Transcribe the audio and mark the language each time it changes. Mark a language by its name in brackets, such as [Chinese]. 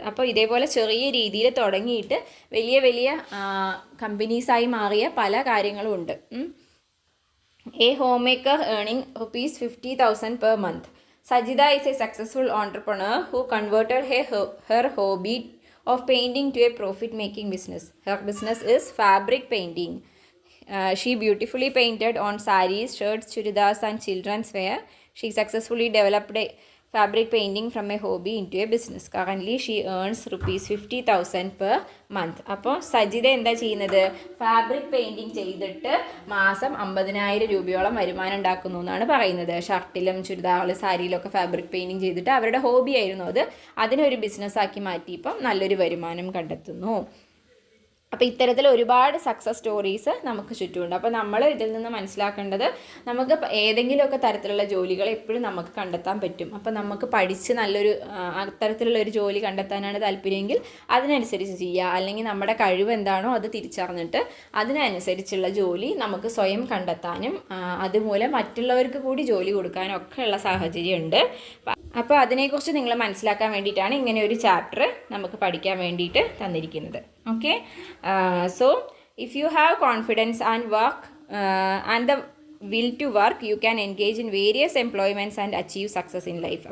[Malayalam] അപ്പോൾ ഇതേപോലെ ചെറിയ രീതിയിൽ തുടങ്ങിയിട്ട് വലിയ വലിയ കമ്പനീസായി മാറിയ പല കാര്യങ്ങളും ഉണ്ട്. [English] A home maker earning ₹50,000 per month. Sajida is a successful entrepreneur who converted her hobby of painting to a profit-making business. Her business is fabric painting. She beautifully painted on sarees, shirts, churidars and children's wear. She successfully developed a fabric painting from a hobby into a business. Currently she earns ₹50,000 per month. [Malayalam] അപ്പോൾ സജിത എന്താ ചെയ്യുന്നത്? Fabric painting ചെയ്തിട്ട് മാസം 50,000 രൂപയോളം വരുമാനം ഉണ്ടാക്കുന്നു എന്നാണ് പറയുന്നത്. ഷർട്ടിലും ചുരിദാറിലും സാരിയിലൊക്കെ ഫാബ്രിക് പെയിൻറ്റിങ് ചെയ്തിട്ട് അവരുടെ ഹോബി ആയിരുന്നു അത്, അതിനൊരു ബിസിനസ്സാക്കി മാറ്റി ഇപ്പം നല്ലൊരു വരുമാനം കണ്ടെത്തുന്നു. അപ്പോൾ ഇത്തരത്തിൽ ഒരുപാട് സക്സസ് സ്റ്റോറീസ് നമുക്ക് ചുറ്റുമുണ്ട്. അപ്പോൾ നമ്മൾ ഇതിൽ നിന്ന് മനസ്സിലാക്കേണ്ടത്, നമുക്ക് ഏതെങ്കിലുമൊക്കെ തരത്തിലുള്ള ജോലികൾ എപ്പോഴും നമുക്ക് കണ്ടെത്താൻ പറ്റും. അപ്പോൾ നമുക്ക് പഠിച്ച് നല്ലൊരു അത്തരത്തിലുള്ള ഒരു ജോലി കണ്ടെത്താനാണ് താല്പര്യമെങ്കിൽ അതിനനുസരിച്ച് ചെയ്യുക. അല്ലെങ്കിൽ നമ്മുടെ കഴിവ് എന്താണോ അത് തിരിച്ചറിഞ്ഞിട്ട് അതിനനുസരിച്ചുള്ള ജോലി നമുക്ക് സ്വയം കണ്ടെത്താനും അതുമൂലം മറ്റുള്ളവർക്ക് കൂടി ജോലി കൊടുക്കാനും ഒക്കെ ഉള്ള സാഹചര്യമുണ്ട്. അപ്പോൾ അതിനെക്കുറിച്ച് നിങ്ങൾ മനസ്സിലാക്കാൻ വേണ്ടിയിട്ടാണ് ഇങ്ങനെ ഒരു ചാപ്റ്റർ നമുക്ക് പഠിക്കാൻ വേണ്ടിയിട്ട് തന്നിരിക്കുന്നത്. [English] Okay, so if you have confidence and work and the will to work, you can engage in various employments and achieve success in life.